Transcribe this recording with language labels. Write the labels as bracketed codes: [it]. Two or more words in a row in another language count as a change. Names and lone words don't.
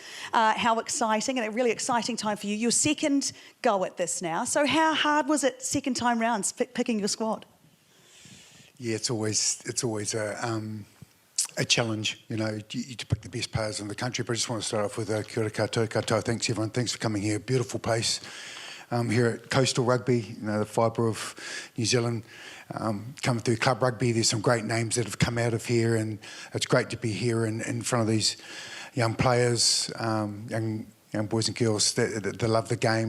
[en] How exciting, and a really exciting time for you. Your second go at this now. So how hard was it second time round picking your squad? Yeah, it's always a challenge, you know, to pick the best players in the country. But I just want to start off with [mi] kia ora koutou. [en] Thanks, everyone. Thanks for coming here. Beautiful place here at Coastal Rugby, you know, the fibre of New Zealand. Coming through club rugby, there's some great names that have come out of here, and it's great to be here in front of these young players, young boys and girls that love the game.